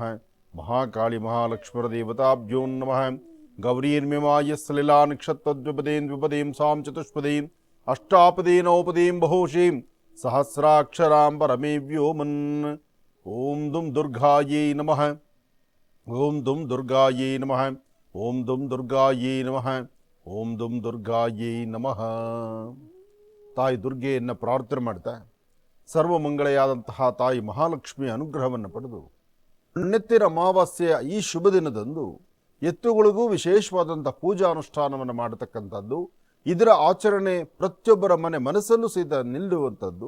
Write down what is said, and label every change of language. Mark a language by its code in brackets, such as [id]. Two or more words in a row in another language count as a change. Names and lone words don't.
[sa] महाकाली महालक्ष्मीदेवताभ्यो नमः। गौरीर्मिमाय सलिलानक्षत्रद्विपदीं सां चतुष्पदीं अष्टापदीं नवपदीं बहुषीं सहस्राक्षरां परमे व्योमन्। ओं दुं दुर्गायै नमः। ओं दुं दुर्गायै नमः। ओं दुं दुर्गायै नमः। ओं दुं दुर्गायै नमः। [kn] ತಾಯಿ ದುರ್ಗೆಯನ್ನು ಪ್ರಾರ್ಥನೆ ಮಾಡ್ತಾ ಸರ್ವಮಂಗಳೆಯಾದಂತಹ ತಾಯಿ ಮಹಾಲಕ್ಷ್ಮಿಯ ಅನುಗ್ರಹವನ್ನು ಪಡೆದು ನೆತ್ತಿನ ಅಮಾವಾಸ್ಯೆಯ ಈ ಶುಭ ದಿನದಂದು ಎತ್ತುಗಳಿಗೂ ವಿಶೇಷವಾದಂಥ ಪೂಜಾನುಷ್ಠಾನವನ್ನು ಮಾಡತಕ್ಕಂಥದ್ದು, ಇದರ ಆಚರಣೆ ಪ್ರತಿಯೊಬ್ಬರ ಮನಸ್ಸಲ್ಲೂ ಸಹಿತ ನಿಲ್ಲುವಂಥದ್ದು.